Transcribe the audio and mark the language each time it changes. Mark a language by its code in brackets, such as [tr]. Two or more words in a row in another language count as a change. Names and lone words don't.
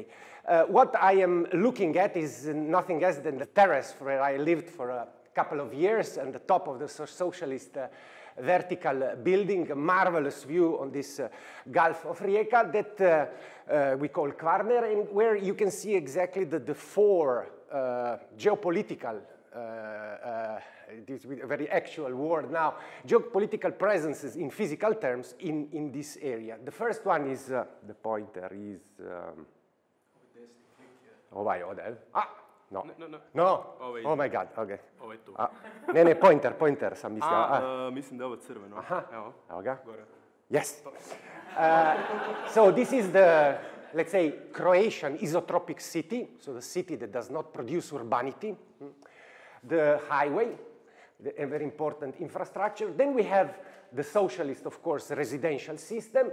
[en] What I am looking at is nothing else than the terrace where I lived for a couple of years and the top of the socialist vertical building, a marvelous view on this Gulf of Rijeka that we call Kvarner, and where you can see exactly the 4 geopolitical, this is a very actual word now, geopolitical presences in physical terms in this area. The first one is, the pointer is, No. Oh my God, okay. [hr] Ovo je tu. Ne, pointer sam mislio. Mislim da je ovo crveno. Aha, evo ga. Gore. [en] Yes. So this is the, let's say, Croatian isotropic city, so the city that does not produce urbanity. The highway, a very important infrastructure. Then we have the socialist, of course, residential system.